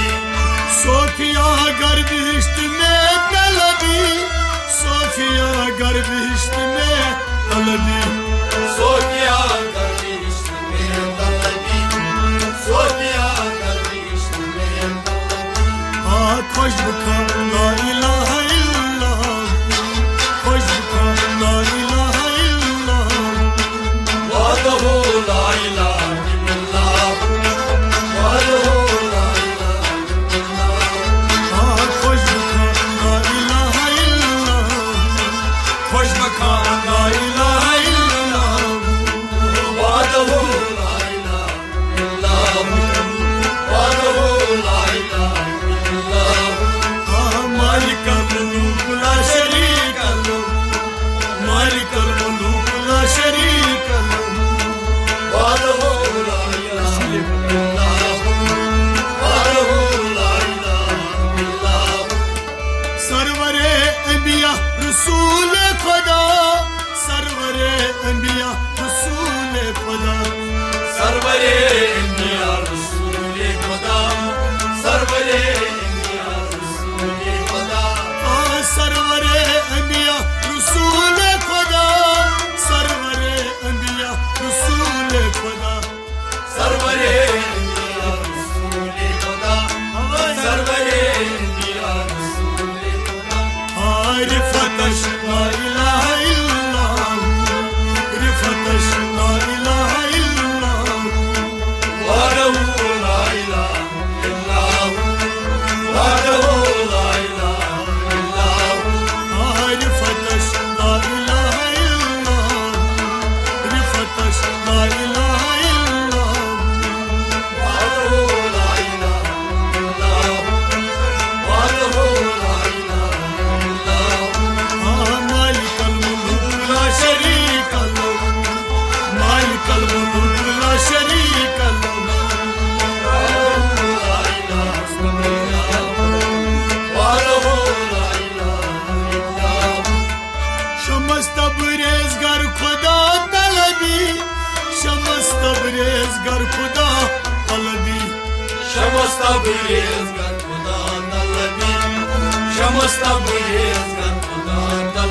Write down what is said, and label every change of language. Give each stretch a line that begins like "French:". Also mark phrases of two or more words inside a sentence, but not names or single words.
Persian: صوفیا گر بهشت می‌طلبی صوفیا گر بهشت می‌طلبی صوفیا گر بهشت می‌طلبی صوفیا گر بهشت می خوش بخوان
Arabic: لا إله إلا الله
Persian: خوش بخوان
Arabic: لا إله إلا الله وحده لا إله إلا الله وحده لا إله إلا الله
Persian: خوش بخوان
Arabic: لا إله إلا الله
Persian: خوش بخوان
Arabic: لا إله إلا الله وحده لا إله إلا الله وحده لا إله مالك ملك لا شريك له مالك ملك لا شريك له وحده لا إله إلا الله وحده لا إله إلا الله
Persian: سرور انبیا رسول خدا سرور انبیا رسول خدا سرور انبیا رسول خدا سرور سرور انبیا رسول خدا سرور انبیا رسول خدا سرور انبیا رسول خدا سرور انبیا رسول خدا
Arabic: رفعتش لا إله إلا الله رفعتش لا إله إلا الله وحده لا إله إلا الله وحده لا إله رفعتش لا إله إلا الله رفعتش لا إله إلا الله وحده لا إله إلا الله وحده لا إله إلا الله مالك ملك لا شريك له مالك ملك لا شريك له وحده لا إله إلا الله وحده لا إله إلا الله
Persian: شمس تبریز گر خدا طلبی شمس تبریز گر خدا طلبی شمس تبریز گر خدا طلبی شمس تبریز گر خدا